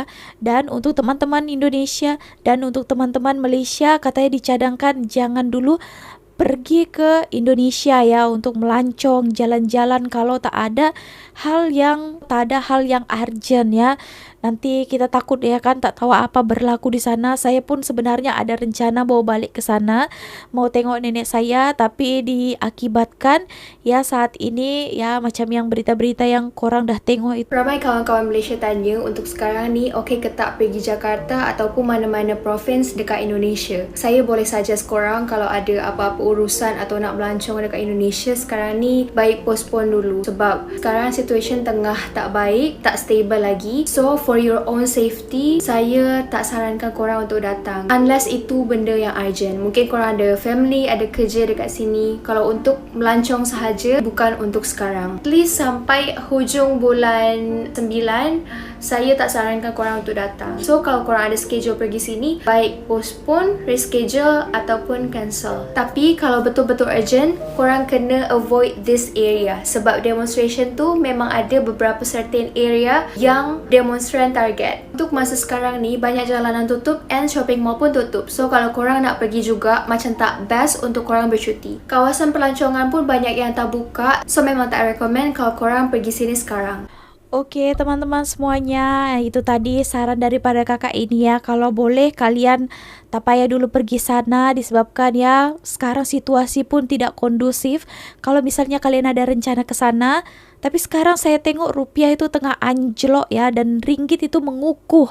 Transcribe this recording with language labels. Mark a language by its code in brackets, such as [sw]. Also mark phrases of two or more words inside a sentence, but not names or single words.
[id] Dan untuk teman-teman Indonesia dan untuk teman-teman Malaysia, katanya dicadangkan jangan dulu pergi ke Indonesia ya untuk melancong jalan-jalan kalau tak ada hal yang urgent ya. [ms] Nanti kita takut ya kan, tak tahu apa berlaku di sana. [id] Saya pun sebenarnya ada rencana mau balik ke sana, mau tengok nenek saya, tapi diakibatkan ya saat ini ya macam yang berita-berita yang korang dah tengok itu. [ms] Ramai kawan-kawan Malaysia tanya untuk sekarang ni okey ke tak pergi Jakarta ataupun mana-mana provinsi dekat Indonesia. Saya boleh suggest korang kalau ada apa-apa urusan atau nak melancong dekat Indonesia sekarang ni, baik postpone dulu sebab sekarang situasi tengah tak baik, tak stable lagi. [en] So for your own safety, [ms] saya tak sarankan korang untuk datang unless itu benda yang urgent. Mungkin korang ada family, ada kerja dekat sini. Kalau untuk melancong sahaja, bukan untuk sekarang. Please sampai hujung bulan 9, saya tak sarankan korang untuk datang. So kalau korang ada schedule pergi sini, baik [en] postpone, reschedule [ms] ataupun cancel. Tapi kalau betul-betul urgent, korang kena [en] avoid this area [ms] sebab demonstration tu memang ada beberapa [en] certain area [ms] yang demonstran target. Untuk masa sekarang ni, banyak jalanan tutup and [en] shopping mall [ms] pun tutup. So kalau korang nak pergi juga, macam tak best untuk korang bercuti. Kawasan pelancongan pun banyak yang tak buka, so memang tak recommend kalau korang pergi sini sekarang. [id] Oke teman-teman semuanya, itu tadi saran daripada kakak ini ya. Kalau boleh kalian tak payah dulu pergi sana disebabkan ya sekarang situasi pun tidak kondusif. Kalau misalnya kalian ada rencana ke sana, tapi sekarang saya tengok rupiah itu tengah anjlok ya, dan ringgit itu mengukuh.